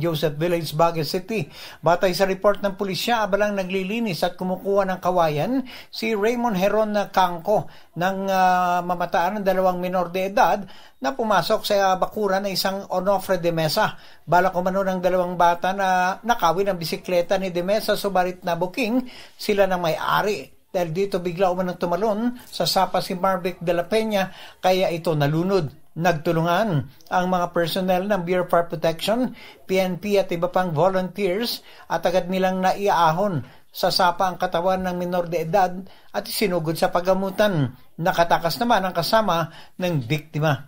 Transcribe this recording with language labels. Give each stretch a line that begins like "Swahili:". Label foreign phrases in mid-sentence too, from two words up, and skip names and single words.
Filipino: Joseph Village, Baguio City. Batay sa report ng pulisya, abalang naglilinis at kumukuha ng kawayan si Raymond Heron Cangco ng mamataan ng 2 minor de edad na pumasok sa bakuran ng isang Onofre de Mesa. Balak umano ng 2 bata na nakawin ang bisikleta ni de Mesa, subalit na booking sila ng may-ari. Dahil dito bigla umanong tumalon sa sapa si Marvic de la Peña, kaya ito nalunod. Nagtulungan ang mga personnel ng Bureau of Fire Protection, PNP at iba pang volunteers at agad nilang naiahon sa sapa ang katawan ng minor de edad at sinugod sa paggamutan. Nakatakas naman ang kasama ng biktima.